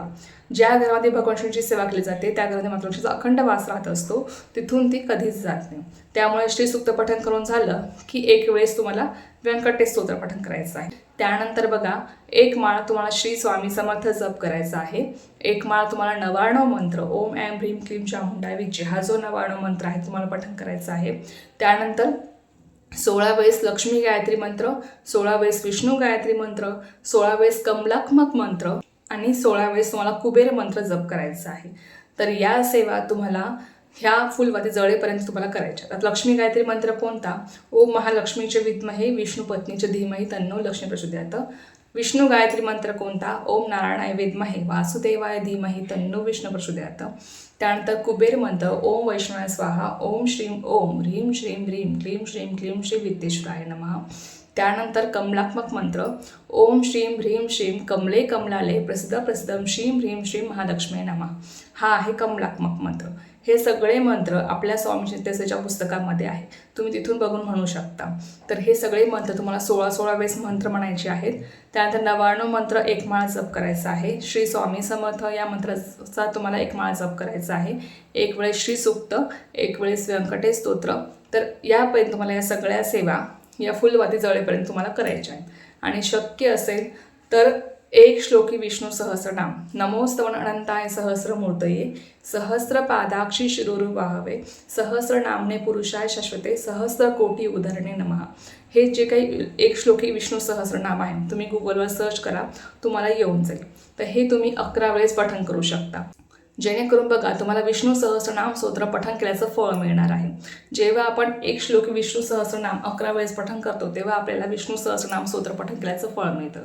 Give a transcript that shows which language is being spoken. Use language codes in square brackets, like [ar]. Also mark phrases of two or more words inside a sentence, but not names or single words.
[mr] ज्या घरामध्ये भगवान विष्णूंची सेवा केली जाते त्या घरामध्ये माता लक्ष्मीचा अखंड वास राहत असतो, तिथून ती कधीच जात नाही. त्यामुळे श्रीसूक्त पठण करून झालं की 1 वेळेस तुम्हाला व्यंकटेश स्तोत्र पठण करायचं आहे. त्यानंतर बघा, 1 माळ तुम्हाला श्री स्वामी समर्थ जप करायचा आहे. 1 माळ तुम्हाला 99 मंत्र [sa] ओम ऐं ह्रीं क्लीं चामुंडाय विद्ये [mr] हा जो 99 मंत्र आहे तुम्हाला पठण करायचा आहे. त्यानंतर 16 वेळेस लक्ष्मी गायत्री मंत्र, 16 वेळेस विष्णू गायत्री मंत्र, 16 वेळेस कमलात्मक मंत्र आणि 16 वेळेस तुम्हाला कुबेर मंत्र जप करायचा आहे. तर या सेवा तुम्हाला ह्या फुलवाती जळेपर्यंत तुम्हाला करायच्या. आता लक्ष्मी गायत्री मंत्र कोणता? [sa] ओम महालक्ष्मीचे विद्महे विष्णू पत्नीचे धीमहि तन्नो लक्ष्मी प्रचोदयात्. [mr] विष्णू गायत्री मंत्र कोणता? [sa] ओम नारायणाय विद्महे वासुदेवाय धीमहि तन्नो विष्णू प्रचोदयात्. [mr] त्यानंतर कुबेर मंत्र [sa] ओम वैष्णवाय स्वाहा ओम श्रीं ओम ह्रीं श्रीं ह्रीं क्लीं श्रीं क्लीं श्री विद्येश्वराय नमः. [mr] त्यानंतर कमलात्मक मंत्र [sa] ओम श्रीं ह्रीं श्रीं कमले कमलाले प्रसिद्ध प्रसिद्धं श्रीं ह्रीं श्रीं महालक्ष्मी नमः. [mr] हा आहे कमलात्मक मंत्र. हे सगळे मंत्र आपल्या स्वामी चिंतेच्या पुस्तकामध्ये आहे, तुम्ही तिथून बघून म्हणू शकता. तर हे सगळे मंत्र तुम्हाला 16 वेळेस मंत्र म्हणायचे आहेत. त्यानंतर 99 मंत्र 1 माळ जप करायचा आहे. श्री स्वामी समर्थ या मंत्राचा तुम्हाला 1 माळ जप करायचा आहे. 1 वेळेस श्रीसूक्त, 1 वेळेस व्यंकटेश स्तोत्र. तर यापर्यंत तुम्हाला या सगळ्या सेवा या फुलवाती जळेपर्यंत तुम्हाला करायच्या आहेत. आणि शक्य असेल तर 1 श्लोकी विष्णू सहस्रनाम [sa] नमोस्तवन अनंताय सहस्रमूर्तये सहस्रपादाक्षी शिरोरुवाहवे सहस्रनामने पुरुषाय शाश्वते सहस्र कोटी उदाहरणे नमः. [mr] हे जे काही 1 श्लोकी विष्णू सहस्रनाम आहे तुम्ही गुगलवर सर्च करा, तुम्हाला येऊन जाईल. तर हे तुम्ही 11 वेळेस पठण करू शकता. जेणेकरून बघा, तुम्हाला विष्णू सहस्रनाम स्तोत्र पठण केल्याचं फळ मिळणार आहे. जेव्हा आपण 1 श्लोकी विष्णू सहस्रनाम 11 वेळेस पठण करतो तेव्हा आपल्याला विष्णू सहस्रनाम स्तोत्र पठण केल्याचं फळ मिळतं.